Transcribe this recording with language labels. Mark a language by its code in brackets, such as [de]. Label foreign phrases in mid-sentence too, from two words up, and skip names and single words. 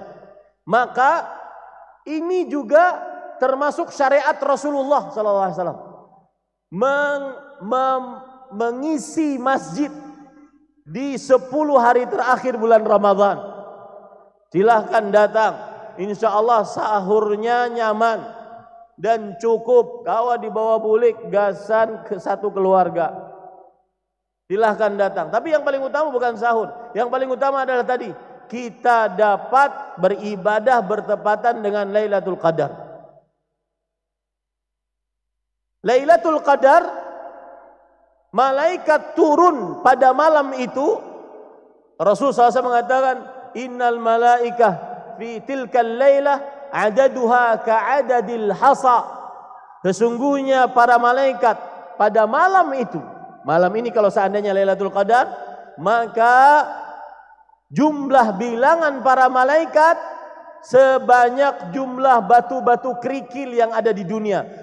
[id] Maka ini juga termasuk syariat Rasulullah SAW. Mengisi masjid di 10 hari terakhir bulan Ramadan. Silahkan datang. [ar] إن شاء الله [id] sahurnya nyaman dan cukup. [bjn] Kawa dibawa bulik gasan ke satu keluarga. [id] Silahkan datang. Tapi yang paling utama bukan sahur. Yang paling utama adalah tadi, kita dapat beribadah bertepatan dengan Lailatul Qadar. Lailatul Qadar, malaikat turun pada malam itu. Rasulullah SAW mengatakan, [ar] إن الملائكة في تلك الليلة عددها كعدد الحصى. [id] Sesungguhnya para malaikat pada malam itu, malam ini kalau seandainya Lailatul Qadar, maka jumlah bilangan para malaikat sebanyak jumlah batu-batu kerikil yang ada di dunia.